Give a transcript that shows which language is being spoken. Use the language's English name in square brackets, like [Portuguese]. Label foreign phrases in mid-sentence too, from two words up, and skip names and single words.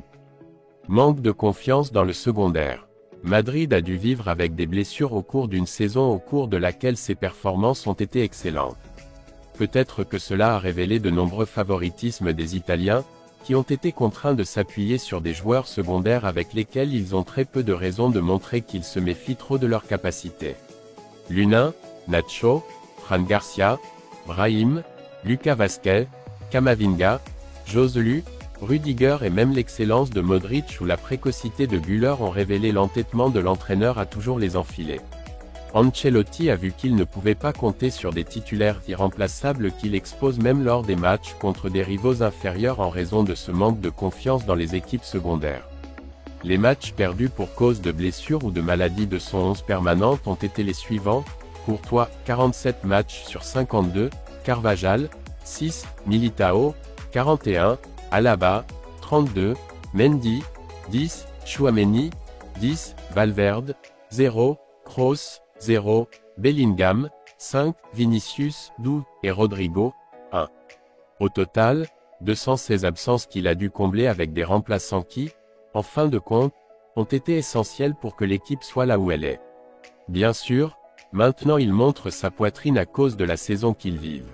[French] Manque de confiance dans le secondaire. Madrid a dû vivre avec des blessures au cours d'une saison au cours de laquelle ses performances ont été excellentes. Peut-être que cela a révélé de nombreux favoritismes des Italiens, qui ont été contraints de s'appuyer sur des joueurs secondaires avec lesquels ils ont très peu de raisons de montrer qu'ils se méfient trop de leurs capacités. L'Unin, Nacho, Fran Garcia, Brahim, Lucas Vazquez, Camavinga, Joselu, Rudiger et même l'excellence de Modric ou la précocité de Güler ont révélé l'entêtement de l'entraîneur à toujours les enfiler. Ancelotti a vu qu'il ne pouvait pas compter sur des titulaires irremplaçables qu'il expose même lors des matchs contre des rivaux inférieurs en raison de ce manque de confiance dans les équipes secondaires. Les matchs perdus pour cause de blessures ou de maladies de son 11 permanente ont été les suivants: Courtois, 47 matchs sur 52, Carvajal, 6, Militao, 41, Alaba, 32, Mendy, 10, Tchouaméni, 10, Valverde, 0, Kroos, 0, Bellingham, 5, Vinicius, 12, et Rodrigo, 1. Au total, 216 absences qu'il a dû combler avec des remplaçants qui, en fin de compte, ont été essentiels pour que l'équipe soit là où elle est. Bien sûr, maintenant il montre sa poitrine à cause de la saison qu'ils vivent.